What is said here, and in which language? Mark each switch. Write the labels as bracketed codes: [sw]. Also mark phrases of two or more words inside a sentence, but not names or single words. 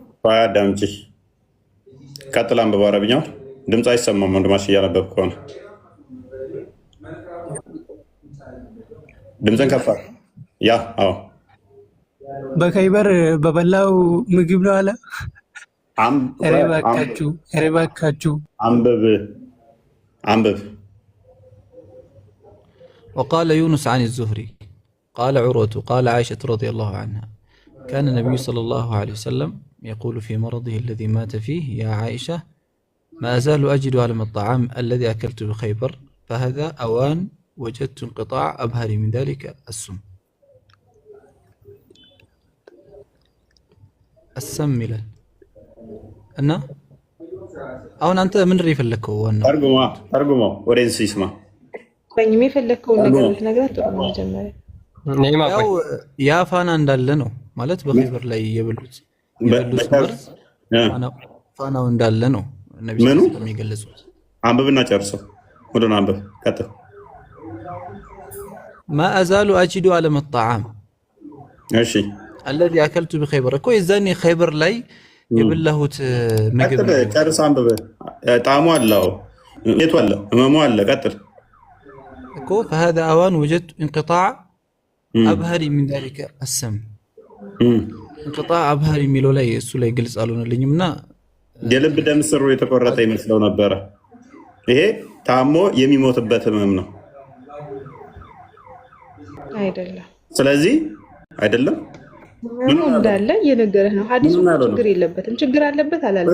[am] አዳምጪ፣ ቀጥል አንብብ። አረብኛው ድምፅ አይሰማም ወንድማሽ እያነበብክ ከሆነ ድምፅን ከፍ አድርግ። ያ አዎ በከይበር በበላው ምግብ ነው አለ። ኧረ እባካችሁ አንብብ። [ar] وقال يونس عن الزهري قال عروة قال عائشة رضي الله عنها كان النبي صلى الله عليه وسلم يقول في مرضه الذي مات فيه يا عائشة ما أزال أجد علم الطعام الذي أكلت بخيبر فهذا أوان وجدت انقطاع أبهر من ذلك السم [am] ይላል እና አሁን አንተ ምን የፈለከው? ዋናው ተርጉመው ወዴንስ ይስማ። በእኛም የፈለከውን ነገር ልትነግራት ጥሩ ነው። መጀመሪያ ያው ያ ፋና እንዳለ ነው ማለት በኸይበር ላይ የበሉት መርዝ ፋናው እንዳለ ነው ነብዩ የሚገልጹት። አንብብና ጨርሰው። ወደና አንብብ ቀጥል። [ar] ما أزال أجد علم الطعام [am] እሺ [ar] الذي أكلت بخيبر [am] እኮ የዛኔ ኸይበር ላይ የበላሁት ምግብ ነው። ጨርስ አንብብ። ጣዕሙ አለው የቱ አለ ህመሙ አለ። ቀጥል [ar] እኮ فهذا أوان وجدت انقطاع أبهر من ذلك السم انقطاع أبهر [am] የሚለው ላይ እሱ ላይ ግልጽ አልሆነልኝምና የልብ ደም ስሩ የተቆረጠ ይመስለው ነበረ። ይሄ ታሞ የሚሞትበት ህመም ነው አይደለም። ስለዚህ አይደለም ምን እንዳለ እየነገረህ ነው። ሐዲሱ ችግር የለበትም። ችግር አለበት አላለም።